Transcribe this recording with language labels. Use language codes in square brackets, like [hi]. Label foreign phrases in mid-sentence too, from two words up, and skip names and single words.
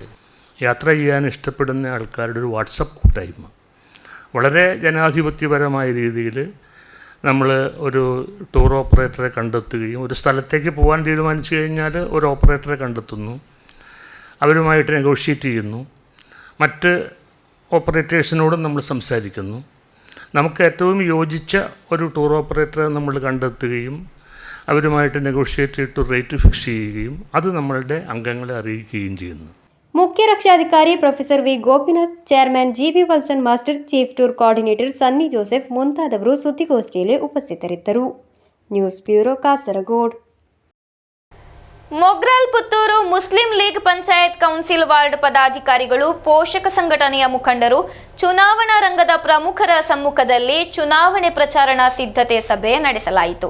[ml] യാത്ര ചെയ്യാൻ ഇഷ്ടപ്പെടുന്ന ആൾക്കാരുടെ ഒരു വാട്സപ്പ് കൂട്ടായ്മ വളരെ ജനാധിപത്യപരമായ രീതിയിൽ നമ്മൾ ഒരു [en] tour operatore [ml] കണ്ടെത്തുകയും ഒരു സ്ഥലത്തേക്ക് പോകാൻ തീരുമാനിച്ചു കഴിഞ്ഞാൽ ഒരു ഓപ്പറേറ്ററെ കണ്ടെത്തുന്നു, അവരുമായിട്ട് നെഗോഷിയേറ്റ് ചെയ്യുന്നു, മറ്റ് ഓപ്പറേറ്റേഴ്സിനോടും നമ്മൾ സംസാരിക്കുന്നു. നമുക്ക് ഏറ്റവും യോജിച്ച ഒരു [en] tour operatore [ml] നമ്മൾ കണ്ടെത്തുകയും അവരുമായിട്ട് നെഗോഷിയേറ്റ് ചെയ്തിട്ട് [en] rate fix [ml] ചെയ്യുകയും അത് നമ്മളുടെ അംഗങ്ങളെ അറിയിക്കുകയും ചെയ്യുന്നു. [kn] ಮುಖ್ಯ ರಕ್ಷಾಧಿಕಾರಿ ಪ್ರೊಫೆಸರ್ ವಿ ಗೋಪಿನಾಥ್, ಚೇರ್ಮನ್ GB ವಲ್ಸನ್ ಮಾಸ್ಟರ್, [en] chief tour coordinator [kn] ಸನ್ನಿ ಜೋಸೆಫ್ ಮುಂತಾದವರು ಸುದ್ದಿಗೋಷ್ಠಿಯಲ್ಲಿ ಉಪಸ್ಥಿತರಿದ್ದರು. [en] news bureau, [kn] ಕಾಸರಗೋಡು. ಮೊಗ್ರಾಲ್ ಪುತ್ತೂರು ಮುಸ್ಲಿಂ ಲೀಗ್ ಪಂಚಾಯತ್ [en] council ward [kn] ಪದಾಧಿಕಾರಿಗಳು, ಪೋಷಕ ಸಂಘಟನೆಯ ಮುಖಂಡರು, ಚುನಾವಣಾ ರಂಗದ ಪ್ರಮುಖರ ಸಮ್ಮುಖದಲ್ಲಿ ಚುನಾವಣೆ ಪ್ರಚಾರಣಾ ಸಿದ್ಧತೆ ಸಭೆ ನಡೆಸಲಾಯಿತು.